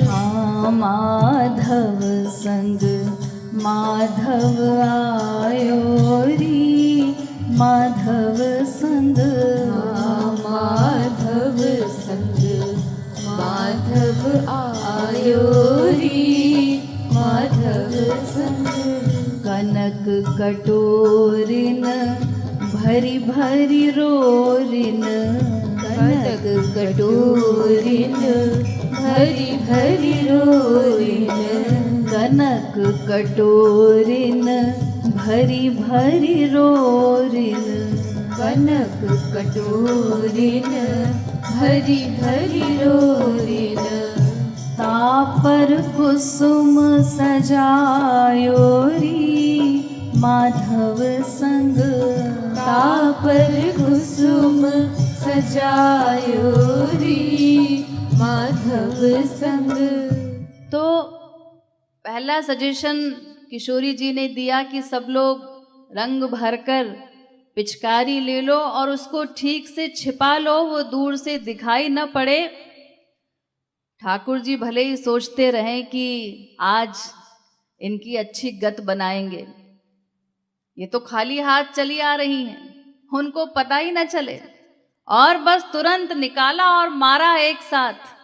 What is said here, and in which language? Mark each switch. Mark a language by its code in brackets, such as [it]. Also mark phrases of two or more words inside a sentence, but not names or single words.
[bra] माधव संग माधव आयो रे माधव संग, माधव संग माधव आयो रे माधव संग। कटोरिन भरी भरी रोरिन, कनक कटोरिन भरी भरी रोरिन, कनक कटोरिन भरी भरी रोरिन, कनक कटोरिन भरी भरी रोरिन, तापर कुसुम सजायोरी माधव संग, तापर कुसुम सजायोरी माधव संग। [hi] तो पहला सजेशन किशोरी जी ने दिया कि सब लोग रंग भरकर पिचकारी ले लो और उसको ठीक से छिपा लो, वो दूर से दिखाई न पड़े। ठाकुर जी भले ही सोचते रहें कि आज इनकी अच्छी गत बनाएंगे, ये तो खाली हाथ चली आ रही हैं, उनको पता ही न चले, और बस तुरंत निकाला और मारा एक साथ।